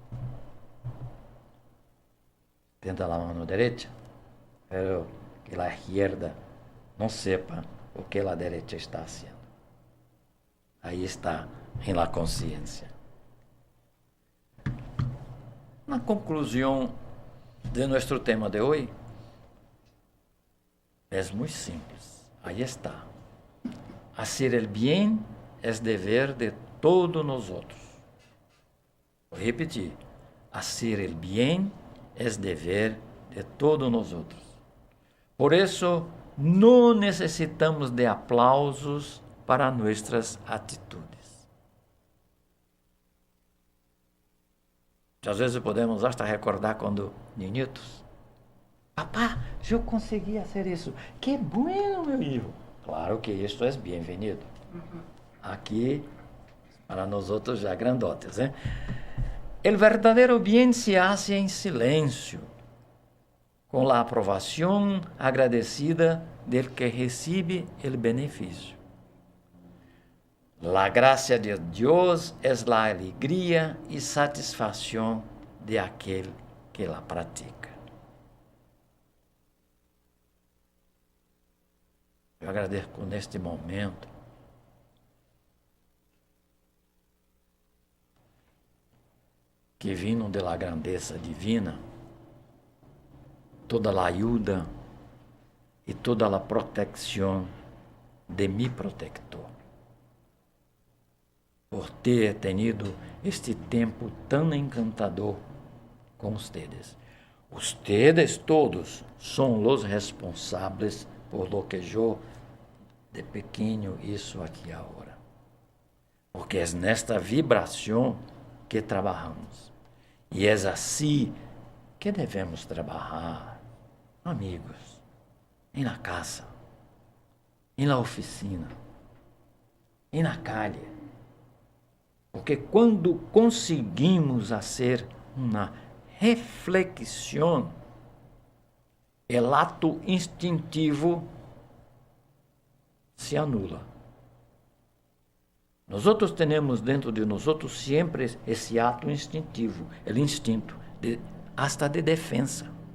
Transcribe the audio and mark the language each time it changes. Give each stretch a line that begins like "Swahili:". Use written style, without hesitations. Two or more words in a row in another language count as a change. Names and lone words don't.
Portuguese: Tenda a mão direita, pero que a esquerda não sepa o que a direita está fazendo. Aí está, em la consciência. Na conclusão de nosso tema de hoje, é muito simples. Aí está.
Spanish: Hacer el bien es dever de todos nosotros.
Portuguese: Vou repetir.
Spanish: Hacer el bien es dever de todos nosotros.
Portuguese: Por isso, não necessitamos de aplausos para nossas atitudes. Às vezes podemos até recordar quando niñitos. Papá, eu consegui fazer isso.
Spanish: Que bueno, meu hijo.
Portuguese: Claro que isso é bem-vindo. Aqui, para nós outros já grandotes, ¿eh? El verdadeiro
Spanish: bien se hace
Portuguese: em silêncio, com a aprovação agradecida del que recebe el benefício.
Spanish: La gracia de
Portuguese: Deus
Spanish: es la
Portuguese: alegria e satisfação de aquele que la pratica. Eu agradeço neste momento que vindo da grandeza divina toda a ajuda e toda a proteção de
Spanish: mi protector,
Portuguese: por ter tenido este tempo tão encantador com ustedes. Ustedes todos são os responsáveis por lo que eu de pequeno isso aqui agora. Porque é nesta vibração que trabalhamos. E é assim que devemos trabalhar, amigos, em la casa, em la oficina, em la calle. Porque quando conseguimos fazer uma reflexão, o ato instintivo se anula. Nós temos dentro de nós sempre esse ato instintivo, o instinto, hasta de defesa.